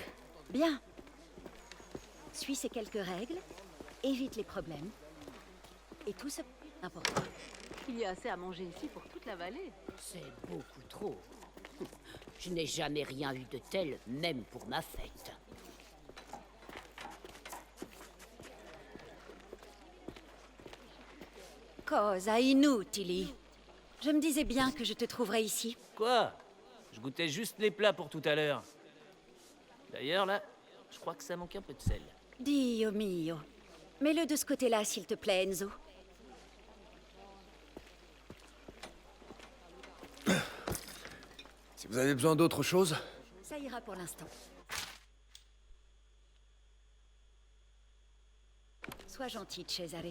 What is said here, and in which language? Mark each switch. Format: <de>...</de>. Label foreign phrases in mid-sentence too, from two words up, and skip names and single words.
<fr>Bien. Suis ces quelques règles, évite les problèmes. Et tout ce important. Il y a assez à manger ici pour toute la vallée. C'est beaucoup trop. Je n'ai jamais rien eu de tel, même pour ma fête.</fr> <it>Cosa inutili.</it> <fr>Je me disais bien que je te trouverais ici. Quoi? Je goûtais juste les plats pour tout à l'heure. D'ailleurs, là, je crois que ça manque un peu de sel.</fr> <it>Dio mio.</it> <fr>Mets-le de ce côté-là, s'il te plaît, Enzo. Si vous avez besoin d'autre chose, Ça ira pour l'instant. Sois gentil, Cesare.</fr>